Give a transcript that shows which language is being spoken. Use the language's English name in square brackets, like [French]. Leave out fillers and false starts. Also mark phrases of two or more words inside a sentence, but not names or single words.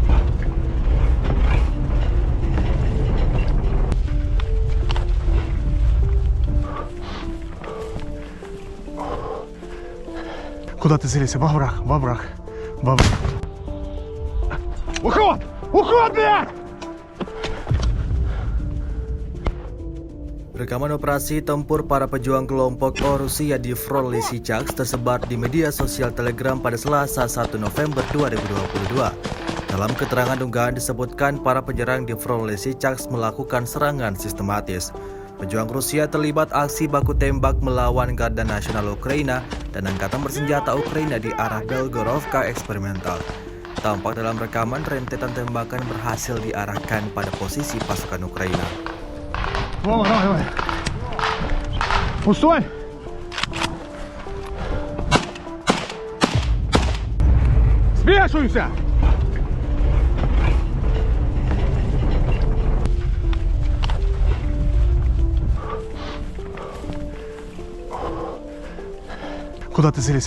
[Russian] Куда ты целился? Во враг, во враг, во враг. Уход! Уход, блядь! [Indonesian] Rekaman operasi tempur para pejuang kelompok O Rusia di front Lysychansk tersebar di media sosial Telegram pada Selasa 1 November 2022. Dalam keterangan unggahan disebutkan para penyerang di front Lysychansk melakukan serangan sistematis. Pejuang Rusia terlibat aksi baku tembak melawan Garda Nasional Ukraina dan angkatan bersenjata Ukraina di arah Belgorovka eksperimental. Tampak dalam rekaman rentetan tembakan berhasil diarahkan pada posisi pasukan Ukraina. [Russian] Вова, давай, давай. Пустой! Спешимся! Куда ты целился?